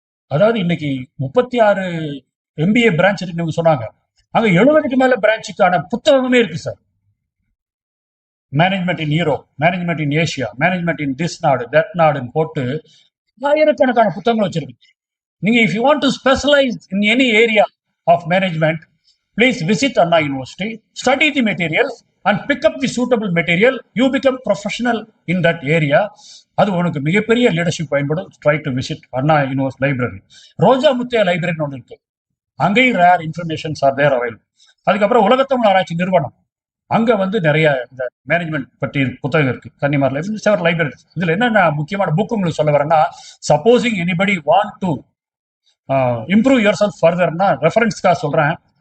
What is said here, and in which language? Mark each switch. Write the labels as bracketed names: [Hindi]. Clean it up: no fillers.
[Tamil] அதாவது இன்னைக்கு 36 MBA branch இருக்குன்னு சொன்னாங்க, அங்க 70க்கு மேல பிரான்ச்சுக்கான புத்தகமே இருக்கு sir. [English] management in Europe, management in Asia, management in this [Tamil] நாடு தட் நாடுன்னு போட்டு ஆயிரக்கணக்கான புத்தகங்கள் வச்சிருக்கு. நீங்க [English] If you want to specialise in any area of management, please visit Anna University, study the materials and pick up the suitable material. You become professional in that area. [Tamil] அது உனக்கு மிகப்பெரிய லீடர்ஷிப் பயன்படும். [English] Try to visit Anna University library. [Tamil] ரோஜா முத்தையா லைப்ரரின்னு ஒன்று இருக்கு, அங்கேயும் [English] Rare informations are there available. [Tamil] அதுக்கப்புறம் உலகத்தமிழ் ஆராய்ச்சி நிறுவனம், அங்க வந்து நிறைய இந்த மேனேஜ்மெண்ட் பற்றி புத்தகம் இருக்கு. கன்னிமார் லைப்ரரி. இதுல என்ன முக்கியமான புக் உங்களுக்கு சொல்ல வரேன்னா, [English] supposing anybody want to improve your self ஃபர்தர்னா [Tamil] ரெஃபரன்ஸ்க்காக சொல்றேன்.